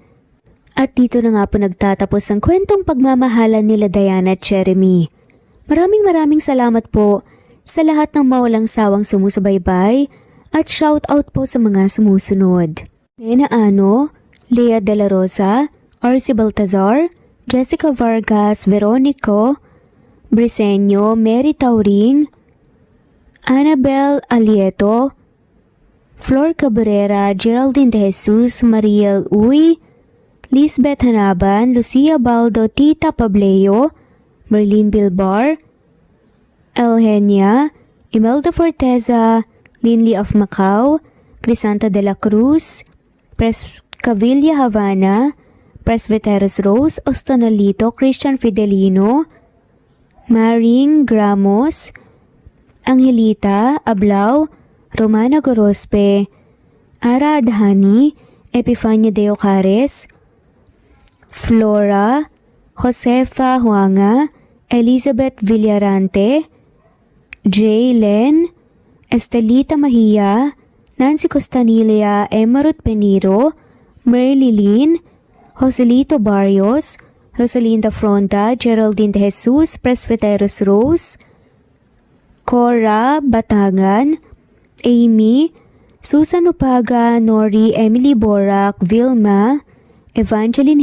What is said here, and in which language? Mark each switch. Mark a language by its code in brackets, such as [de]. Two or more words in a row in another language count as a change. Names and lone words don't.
[tl] At dito na nga po nagtatapos ang kwentong pagmamahalan nila Diana at Jeremy. Maraming salamat po sa lahat ng mawalang sawang sumusubaybay at [en] shout out [tl] po sa mga sumusunod. Nena Ano, Lea De La Rosa, Arcy Baltazar, Jessica Vargas, Veronico, Briseño, Mary Tauring, Annabel Alieto, Flor Cabrera, Geraldine De Jesus, Mariel Uy, Lisbeth Hanaban, Lucia Baldo, Tita Pableo, Merlin Bilbar, Eugenia, Imelda Forteza, Linley of Macau, Crisanta de la Cruz, Pres Cavilla Havana, Presbyteros Rose, Ostonalito, Christian Fidelino, Maring Gramos, Angelita Ablao, Romana Gorospe, Ara Adhani, Epifania de Ocares, Flora, Josefa Huanga, Elizabeth Villarante, J. Len, Estelita Mahia, Nancy Costanilla, Emarut Peniro, Mary Lynn, Joselito Barrios, Rosalinda Fronda, Geraldine De Jesus, Presbyteros Rose, Cora Batangan, Amy, Susan Upaga, Nori, Emily Borak, Vilma, Evangeline